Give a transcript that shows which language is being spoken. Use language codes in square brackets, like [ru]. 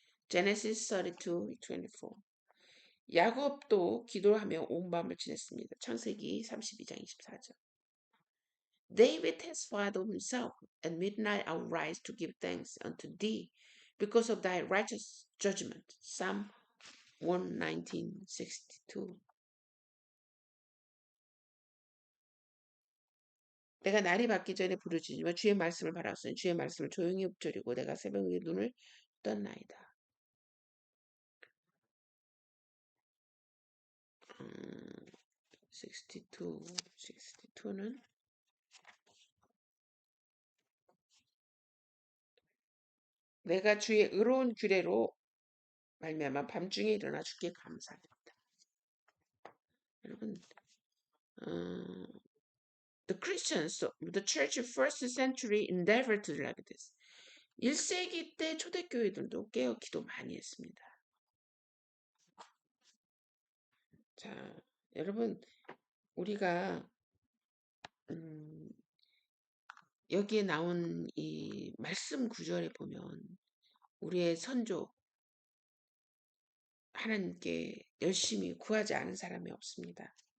[en] Genesis 32:24. [ko] 야곱도 기도하며 온 밤을 지냈습니다. 창세기 32장 24절. [en] David testified of himself, At midnight I will rise to give thanks unto thee because of thy righteous judgment. Psalm 119:62. [ko] 내가 날이 밝기 전에 부르짖으며 주의 말씀을 바라옵소니 주의 말씀을 조용히 읊조리고 내가 새벽에 눈을 떴나이다. 62는 내가 주의 의로운 규례로 말미암아 밤중에 일어나 주께 감사합니다. [en] 여러분, the Christians, the church first century endeavored to like this. [ko] 1세기 때 초대교회들도 깨어 기도 많이 했습니다. 자, 여러분, 우리가 여기에 나온 이 말씀 구절에 보면 우리의 선조 하나님께 열심히 구하지 않은 사람이 없습니다.